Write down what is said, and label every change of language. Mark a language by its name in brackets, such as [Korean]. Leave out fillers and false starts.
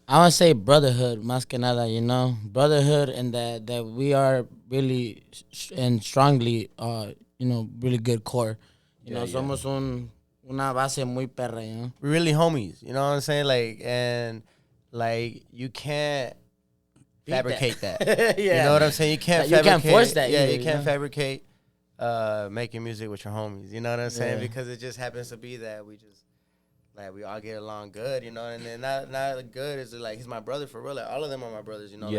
[English] I want to say brotherhood, [Spanish] más que nada, [English] brotherhood, and that we are really and strongly, really good core. [Spanish] Somos una base muy perra, [English] We're really homies, you know what I'm saying? Like you can't fabricate that. Yeah. You know what I'm saying? You can't you can't force that. Yeah, either, you can't fabricate making music with your homies. You know what I'm saying? Because it just happens to be that we just we all get along good, and then not good is like he's my brother for real. Like, all of them are my brothers,